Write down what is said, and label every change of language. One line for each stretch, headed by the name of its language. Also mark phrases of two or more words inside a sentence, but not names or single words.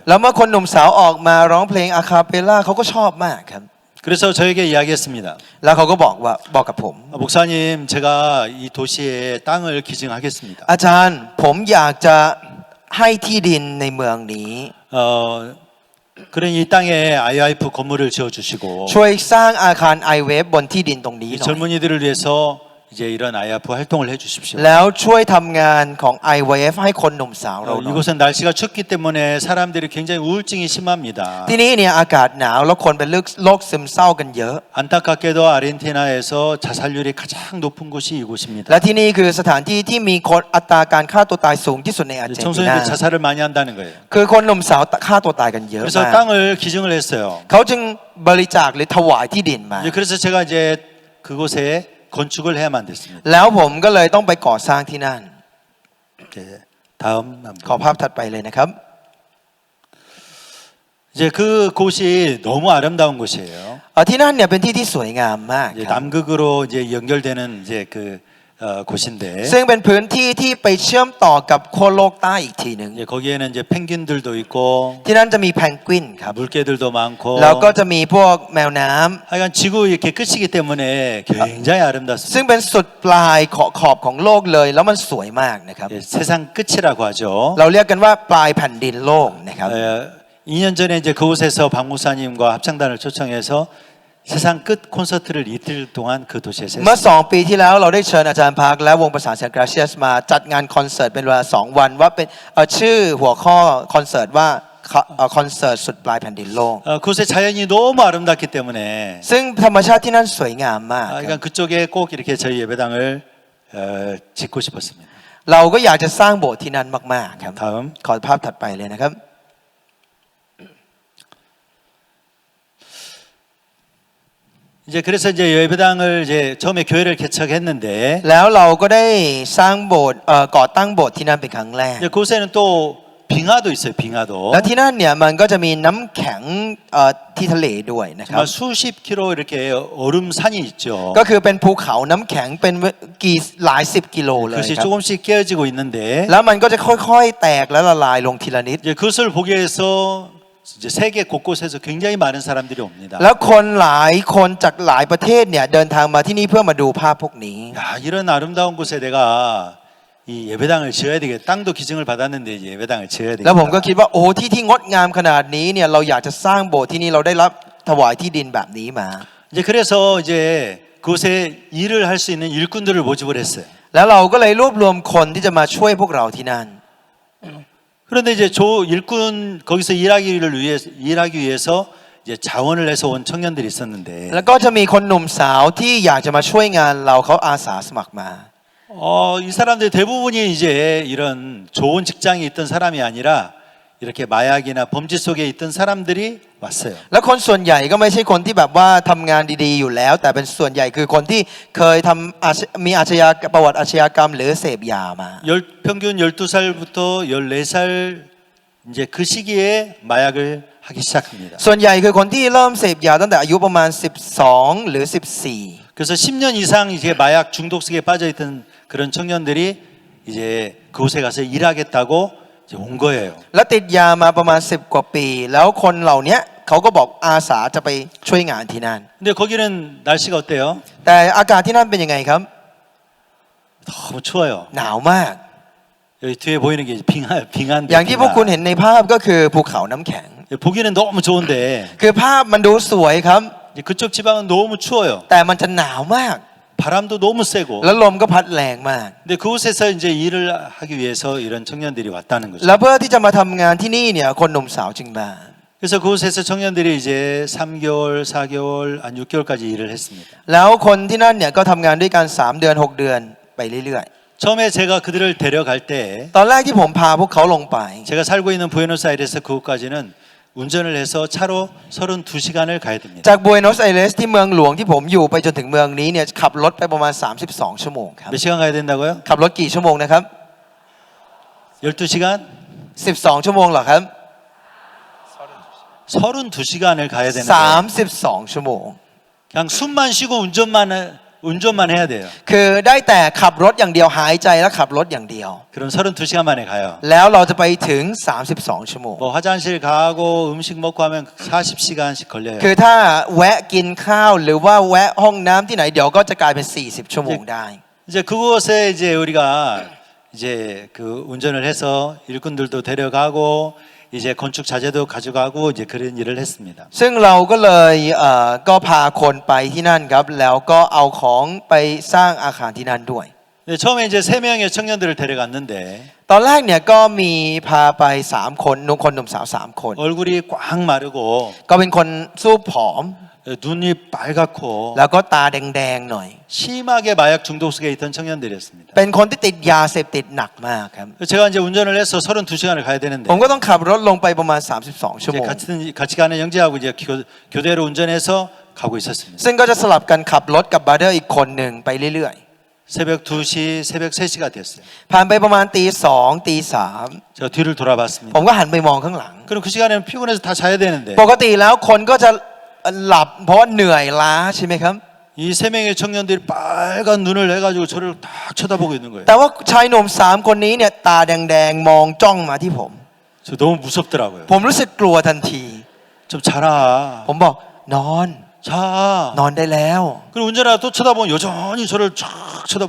Thai: แล้วเมื่อคนหนุ่มสาวออกมาร้องเพลงอะคาเปลล่าเขาก็ชอบมากครับ
Korean: 그래서 저에게 이야기했습니다.
Thai: แล้วเขาก็บอกกับผม
Korean: 목사님, 제가 이 도시에 땅을 기증하겠습니다.
Thai: อาจารย์ผมอยากจะให้ที่ดินในเมืองนี้
Korean: 그러니 이 땅에 IIF 건물을 지어 주시고
Thai: ช่วยสร้างอาคาร iWave บนที่ดินตรงนี้
Korean: 이
Thai: หน่อย
Korean: 젊은이들을 위해서 이제 이런 IIF 활동을 해 주십시오.
Thai: แล้วช่วยทำงานของ iWave ให้คนหนุ่มสาวเราหน่อย
Korean: 이곳은 날씨가 춥기 때문에 사람들이 굉장히 우울증이 심합니다.
Thai: ที่นี่เนี่ยอากาศหนาวแล้วคนเป็นโรคซึมเศร้ากันเยอะ
Korean: 안타깝게도 아르헨티나에서 자살률이 가장 높은 곳이 이곳입니다.
Thai: และที่นี่คือสถานที่ที่มีคนอัตราการฆ่าตัวตายสูงที่สุดในอาร์เจนตินา
Korean: 청소년들 자살을 많이 한다는 거예요.
Thai: คือคนหนุ่มสาวฆ่าตัวตายกันเยอะ
Korean: 그래서
Thai: มาก
Korean: 땅을 기증을 했어요.
Thai: เขาจึงบริจาคหรือถวายที่ดินมา
Korean: 그래서 제가 이제 그곳에 건축을 해야만 됐습니다.
Thai: แล้วผมก็เลยต้องไปก่อสร้างที่นั่น
Korean: 네, 다음
Thai: ขอภาพถัดไปเลยนะครับ
Korean: 이제 그 곳이 너무 아름다운 곳이에요.
Thai: ที่นั่นเนี่ยเป็นที่ที่สวยงามมาก
Korean: 이제
Thai: ครับ
Korean: 남극으로 이제 연결되는 이제 그 곳인데
Thai: ซึ่งเป็นพื้นที่ที่ไปเชื่อมต่อกับขั้วโลกใต้อีกทีหนึ่ง
Korean: 이제 거기에는 이제 펭귄들도 있고
Thai: ที่นั่นจะมีแพนกวินครับ
Korean: 물개들도 많고
Thai: แล้วก็จะมีพวกแมวน้ำ
Korean: 하여간 지구 이렇게 끝이기 때문에 굉장히
Thai: ซึ่ง
Korean: 아름답습니다.
Thai: เป็นสุดปลายขอบของโลกเลย แล้วมันสวยมากนะครับ
Korean: 예, 세상 끝이라고 하죠.
Thai: เราเรียกกันว่าปลายแผ่นดินโลกนะครับ
Korean: 2년 전에 이제 그곳에서 박 목사님과 합창단을 초청해서 세상 끝 콘서트를 이틀 동안 그 도시에서
Thai: เมื่อ
Korean: 했습니다.
Thai: 2 ปีที่แล้วเราได้เชิญอาจารย์พักและวงประสานเสียงกราเซียสมาจัดงานคอนเสิร์ตเป็นเวลา2 วันว่าเป็นชื่อหัวข้อคอนเสิร์ตว่าคอนเสิร์ตสุดปลายแผ่นดินโลก
Korean: 그곳의 자연이 너무 아름답기 때문에
Thai: ซึ่งธรรมชาติที่นั่นสวยงามมากครับ
Korean: 그러니까 그쪽에 꼭 이렇게 저희 예배당을 짓고 싶었습니다.
Thai: เราก็อยากจะสร้างโบสถ์ที่นั่นมากๆครับ
Korean: 다음
Thai: ขอภาพถัดไปเลยนะครับ
Korean: 이제 그래서 이제 예배당을 이제 처음에 교회를 개척했는데
Thai: แล้วเราก็ได้สร้างโบสถ์ก่อตั้งโบสถ์ที่นั่นเป็นครั้งแรก
Korean: 이제 그곳에는 또 빙하도 있어요. 빙하도
Thai: แล้วที่นั่นเนี่ยมันก็จะมีน้ำแข็งที่ทะเลด้วยนะครับ
Korean: 정말 수십 킬로 이렇게 얼음 산이 있죠.
Thai: ก็คือเป็นภูเขาน้ำแข็งเป็นหลายสิบกิโลเลย
Korean: 그것이
Thai: ครับ
Korean: 조금씩 깨어지고 있는데
Thai: แล้วมันก็จะค่อยๆ แตกและละลายลงทีละนิด
Korean: 이제 그것을 보기 위해서 이제 세계 곳곳에서 굉장히 많은 사람들이 옵니다.
Thai: แล้วคนหลายคนจากหลายประเทศเนี่ยเดินทางมาที่นี่เพื่อมาดูภาพพวกนี้
Korean: 야, 이런 아름다운 곳에 내가 이 예배당을 지어야 되겠다. 땅도 기증을 받았는데 이제 예배당을 지어야
Thai: แล้วผมก็
Korean: 되겠다.
Thai: คิดว่าโอ้ที่งดงามขนาดนี้เนี่ยเราอยากจะสร้างโบสถ์ที่นี่เราได้รับถวายที่ดินแบบนี้มา
Korean: 이제 그래서 이제 그곳에 일을 할 수 있는 일꾼들을 모집을 했어요.
Thai: แล้วเราก็เลยรวบรวมคนที่จะมาช่วยพวกเราที่นั่น
Korean: 그런데 이제 일꾼 거기서 일하기 위해서 이제 자원을 내서 온 청년들이 있었는데
Thai: แล้วก็จะมีคนหนุ่มสาวที่อยากจะมาช่วยงานเราเขาอาสาสมัครมา
Korean: 이 사람들 대부분이 이제 이런 좋은 직장에 있던 사람이 아니라 이렇게 마약이나 범죄 속에 있던 사람들이 왔어요.
Thai: แล้วคนส่วนใหญ่ก็ไม่ใช่คนที่แบบว่าทำงานดีๆอยู่แล้ว แต่เป็นส่วนใหญ่คือคนที่เคยมีประวัติอาชญากรรมหรือเสพยามา
Korean: 평균 12살부터 14살 이제 그 시기에 마약을 하기 시작합니다.
Thai: ส่วนใหญ่คือคนที่เริ่มเสพยาตั้งแต่อายุประมาณ12หรือ14
Korean: 그래서 10년 이상 이제 마약 중독 속에 빠져 있던 그런 청년들이 이제 그곳에 가서 일하겠다고 이제 온 거예요.
Thai: แล้วติดยามาประมาณ10 กว่าปี แล้วคนเหล่านี้เขาก็บอกอาสาจะไปช่วยงานที่นั่น
Korean: 근데 거기는 날씨가 어때요?
Thai: แต่อากาศที่นั่นเป็นยังไงครับ
Korean: 너무 추워요.
Thai: หนาวมาก
Korean: 여기 뒤에 보이는 게 빙하인데
Thai: อย่างที่พวกคุณเห็นในภาพก็คือภูเขาน้ำแข็ง
Korean: 보기는 너무 좋은데
Thai: คือภาพมันดูสวยครับ
Korean: 이제 그쪽 지방은 너무 추워요.
Thai: แต่มันจะหนาวมาก
Korean: 바람도 너무 세고.
Thai: แล้วลมก็พัดแรงมาก
Korean: 근데 그곳에서 이제 일을 하기 위해서 이런 청년들이 왔다는 거죠.
Thai: แล้วเพื่อที่จะมาทำงานที่นี่เนี่ยคนหนุ่มสาวจึงมา
Korean: 그래서 그곳에서 청년들이 이제 3개월, 4개월, 한 6개월까지 일을 했습니다.
Thai: แล้วคนที่นั่นเนี่ยก็ทำงานด้วยกัน3 เดือน 6 เดือนไปเรื่อย
Korean: 처음에 제가 그들을 데려갈 때
Thai: ๆ ตอนแรกที่ผมพาพวกเขาลงไป
Korean: 제가 살고 있는 부에노스아이레스 그곳까지는 운전을 해서 차로 32시간을 가야 됩니다.
Thai: จากบัวโนสไอเรสที่เมืองหลวงที่ผมอยู่ไปจนถึงเมืองนี้เนี่ยขับรถไปประมาณ32 ชั่วโมงครับ
Korean: 몇 시간 가야 된다고요?
Thai: ขับรถกี่ชั่วโมงนะครับ
Korean: 12시간?
Thai: 12 ชั่วโมงเหรอครับ
Korean: 32시간을 가야 되는데
Thai: 32 ชั่วโมง
Korean: 그냥 숨만 쉬고 운전만 해야 돼요.
Thai: คือได้แต่ขับรถอย่างเดียวหายใจแล้วขับรถอย่างเดียว
Korean: 그럼 32시간 만에 가요.
Thai: แล้วเราจะไปถึง32 ชั่วโมง
Korean: 뭐 화장실 가고 음식 먹고 하면 40시간씩 걸려요.
Thai: คือถ้าแวะกินข้าวหรือว่าแวะห้องน้ำที่ไหนเดี๋ยวก็จะกลายเป็น40 ชั่วโมงได้
Korean: 이제 그곳에 이제 우리가 이제 그 운전을 해서 일꾼들도 데려가고 이제 건축 자재도 가져가고 이제 그런 일을 했습니다.
Thai: ซึ่งเราก็เลยก็พาคนไปที่นั่นครับแล้วก็เอาของไปสร้างอาคารที่นั่นด้วย
Korean: 네, 처음에 이제 3명의 청년들을 데려갔는데
Thai: ตอนแรกเนี่ยก็มีพาไป3 คนหนุ่มสาว3 คน
Korean: 얼굴이 꽉 마르고
Thai: ก็เป็นคนสู้ผอม
Korean: 눈이 빨갛고
Thai: แล้วก็ตาแดงๆหน่อย
Korean: 심하게 마약 중독 속에 있던 청년들이었습니다.
Thai: เป็นคนที่ติดยาเสพติดหนักมากครับ
Korean: 제가 이제 운전을 해서 32시간을 가야 되는데
Thai: ผมก็ต้องขับรถลงไปประมาณ32 ชั่ว
Korean: 이제
Thai: โมง
Korean: 같이 가는 형제하고 이제 교대로 운전해서 가고 있었습니다.
Thai: ซึ่งก็จะสลับกันขับรถกับบราเดอร์อีกคนหนึ่งไปเรื่อย
Korean: 새벽 2시, 새벽 3시가 됐어요.
Thai: ๆ ผ่านไปประมาณตี 2 ตี
Korean: 제가 뒤를
Thai: 3
Korean: 돌아봤습니다.
Thai: ผมก็หันไปมองข้างหลัง
Korean: 그럼 그 시간에는 피곤해서 다 자야 되는데
Thai: ปกติแล้วคนก็จะหลับเพราะว่าเหนื่อยล้าใช่ไหมครับ
Korean: 이 3명의 청년들이 빨간 눈을 해가지고 저를 딱 쳐다보고 있는 거예요.
Thai: แต่ว่าชายหนุ่ม3 คนนี้เนี่ยตาแดงๆมองจ้องมาที่ผม
Korean: 저 너무 무섭더라고요.
Thai: ผมรู้สึกกลัวทันที
Korean: 좀 자라.
Thai: ผมบอกนอน
Korean: 자.
Thai: นอนได้แล้ว
Korean: 그리고 운전하다 또 쳐다보면 여전히 저를 쫙 쳐다보고